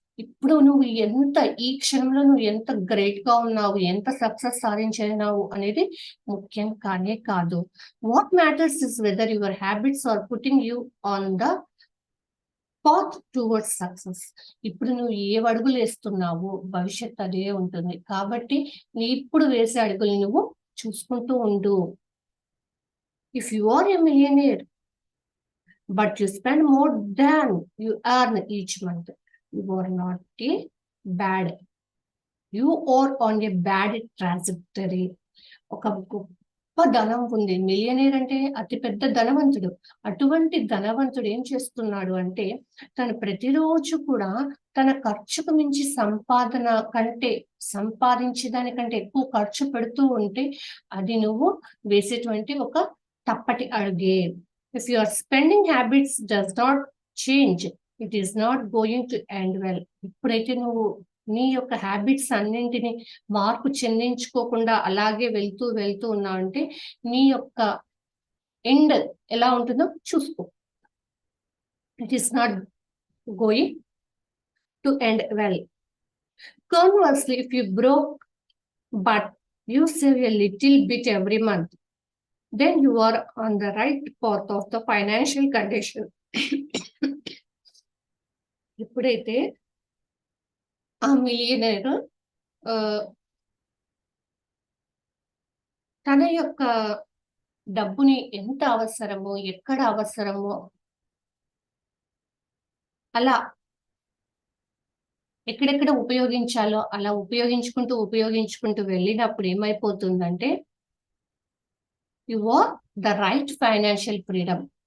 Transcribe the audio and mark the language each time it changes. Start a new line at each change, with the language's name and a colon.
Telugu: ఇప్పుడు నువ్వు ఈ క్షణంలో నువ్వు ఎంత గ్రేట్ గా ఉన్నావు, ఎంత సక్సెస్ సాధించినావు అనేది ముఖ్యం కానే కాదు.
English: What matters is whether your habits are putting you on the path towards success.
Telugu: ఇప్పుడు నువ్వు ఏ అడుగులు వేస్తున్నావు, భవిష్యత్ అదే ఉంటుంది. కాబట్టి నీ ఇప్పుడు వేసే అడుగులు నువ్వు చూసుకుంటూ ఉండు.
English: If you are a millionaire but you spend more than you earn each month, You are not a bad. You are on a bad trajectory.
Telugu: ఒక గొప్ప ధనం ఉంది. మిలియనీర్ అంటే అతి పెద్ద ధనవంతుడు. అటువంటి ధనవంతుడు ఏం చేస్తున్నాడు అంటే తను ప్రతిరోజు కూడా తన ఖర్చుకు మించి సంపాదన కంటే సంపాదించే దానికంటే ఎక్కువ ఖర్చు పెడుతూ ఉంటే అది నువ్వు వేసేటువంటి ఒక తప్పటి అడుగే.
English: If your spending habits does not change, it is not going to end well.
Telugu: ఇప్పుడైతే నువ్వు నీ యొక్క హ్యాబిట్స్ అన్నింటిని మార్పు చెందించుకోకుండా అలాగే వెళ్తూ వెళ్తూ ఉన్నావు అంటే నీ యొక్క ఎండ్ ఎలా ఉంటుందో చూసుకో.
English: It is not going to end well. Conversely, if you broke but you save a little bit every month, then you are on the right path of the financial condition.
Telugu: ఎప్పుడైతే ఆ millionaire తన యొక్క డబ్బుని ఎంత అవసరమో ఎక్కడ అవసరమో అలా ఎక్కడెక్కడ ఉపయోగించాలో అలా ఉపయోగించుకుంటూ వెళ్ళినప్పుడు ఏమైపోతుందంటే
English: You are the right financial freedom.